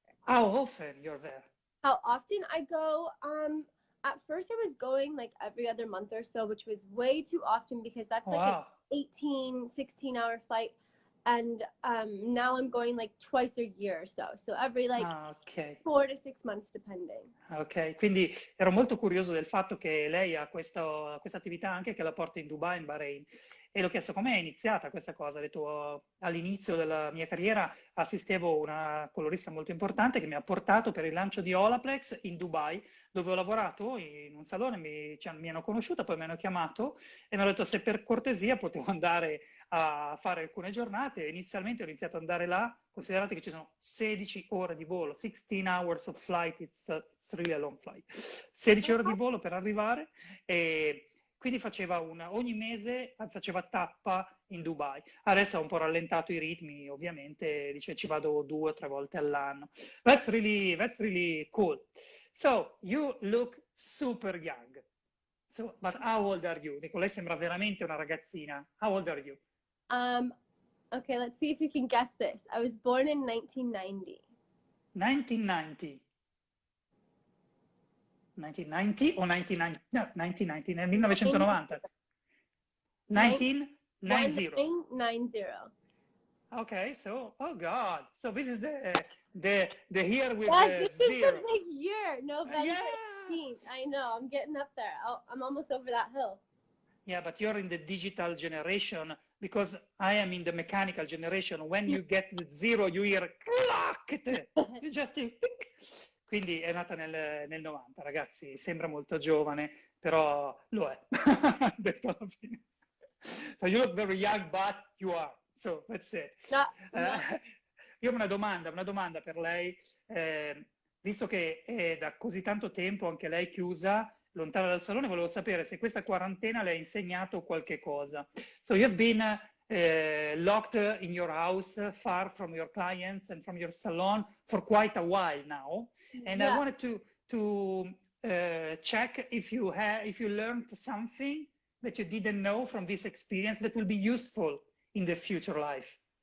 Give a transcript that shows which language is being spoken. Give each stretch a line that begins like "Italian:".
English: How often you're there? How often I go? At first I was going like every other month or so, which was way too often because that's like Wow. an 18, 16-hour flight. And now I'm going like twice a year or so. So every like Okay. 4 to 6 months depending.
Italian: Ok, quindi ero molto curioso del fatto che lei ha questa attività anche che la porta in Dubai, in Bahrain. E l'ho chiesto com'è iniziata questa cosa. Ha detto, all'inizio della mia carriera assistevo una colorista molto importante che mi ha portato per il lancio di Olaplex in Dubai, dove ho lavorato in un salone, mi hanno conosciuta, poi mi hanno chiamato e mi hanno detto se per cortesia potevo andare a fare alcune giornate. Inizialmente ho iniziato ad andare là, considerate che ci sono 16 ore di volo,
English: 16 hours of flight, it's really a long flight,
Italian: 16 ore di volo per arrivare, e quindi ogni mese faceva tappa in Dubai. Adesso ha un po' rallentato i ritmi, ovviamente, dice ci vado 2 o 3 volte all'anno.
English: That's really cool. So, you look super young. So, but how old are you?
Italian: Dico, lei sembra veramente una ragazzina.
English: How old are you? Okay, let's see if you can guess this. I was born in 1990. 1990.
Italian: 1990 o 1990? No, 1990, nel 1990. 1990.
English: 1990. Okay, so, oh God. So this is the year with Yes, the this is zero. the big year, November Yeah. 18th. I know, I'm getting up there. I'm almost over that hill. Yeah, but you're in the digital generation because I am in the mechanical generation. When you get the zero, you hear clack. You just click.
Italian: Quindi è nata nel 90, ragazzi. Sembra molto giovane, però lo è. Detto alla fine.
English: So you look very young, but you are. So that's it. No.
Italian: Io ho una domanda per lei. Visto che è da così tanto tempo anche lei chiusa, lontana dal salone, volevo sapere se questa quarantena le ha insegnato qualche cosa.
English: So you've been locked in your house, far from your clients and from your salon for quite a while now. And Yeah. I wanted to check if you learned something that you didn't know from this experience that will be useful in the future life.